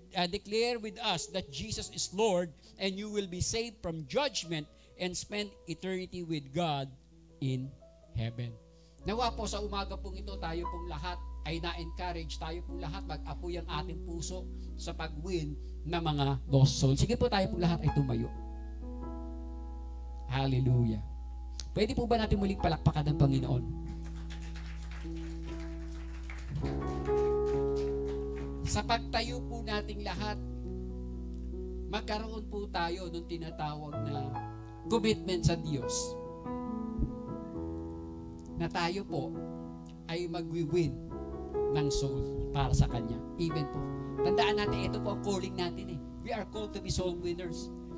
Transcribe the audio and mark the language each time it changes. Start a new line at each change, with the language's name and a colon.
English: Declare with us that Jesus is Lord, and you will be saved from judgment and spend eternity with God in heaven.
Filipino: Nawa po sa umaga pong ito, tayo pong lahat ay na-encourage, tayo pong lahat mag-apoy ang ating puso sa pag-win ng mga lost souls. Sige po, tayo pong lahat ay tumayo. Hallelujah. Pwede po ba natin muling palakpakan ng Panginoon? Sa pagtayo po nating lahat, magkaroon po tayo ng tinatawag na commitment sa Diyos na tayo po ay magwi-win ng soul para sa Kanya. Amen po. Tandaan natin, ito po ang calling natin
English: We are called to be soul winners.